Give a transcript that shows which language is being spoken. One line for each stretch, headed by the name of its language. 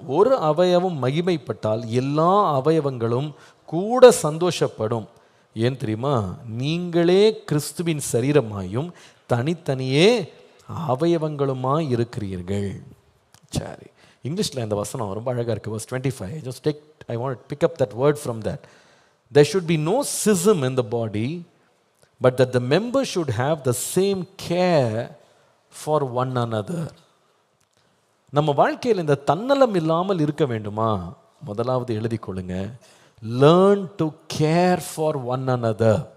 Tamil: ஒரு அவயவம் மகிமைப்பட்டால் எல்லா அவயவங்களும் கூட சந்தோஷப்படும். ஏன் தெரியுமா? நீங்களே கிறிஸ்துவின் சரீரமாயும் தனித்தனியே அவயவங்களுமாய் இருக்கிறீர்கள். சரி, இங்கிலீஷில் இந்த வசனம் ரொம்ப அழகாக இருக்குது.
English: verse 25. Just take, I want to pick up that word from that. There should be no schism in the body, but that the members should have the same care for one another.
Tamil: நம்ம வாழ்க்கையில் இந்த தன்னலம் இல்லாமல் இருக்க வேண்டுமா? முதலாவது எழுதி கொள்ளுங்க,
English: learn to care for one another.